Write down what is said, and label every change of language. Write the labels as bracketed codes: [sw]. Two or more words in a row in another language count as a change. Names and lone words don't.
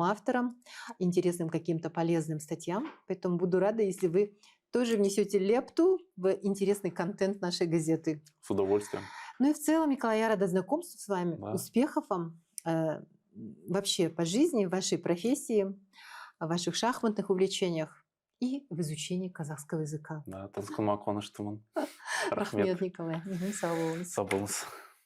[ru] интересным авторам, интересным каким-то полезным статьям. Поэтому буду рада, если вы тоже внесете лепту в интересный контент нашей газеты. С удовольствием. Ну и в целом, Николай, я рада знакомству с вами. Да. Успехов вам вообще по жизни, в вашей профессии, в ваших шахматных увлечениях и в изучении казахского языка. [kk] Да, Танскулма Конуштуман. Рахмет, Рахмет. Николай. Мгм, сау болыңыз. Сау болыңыз.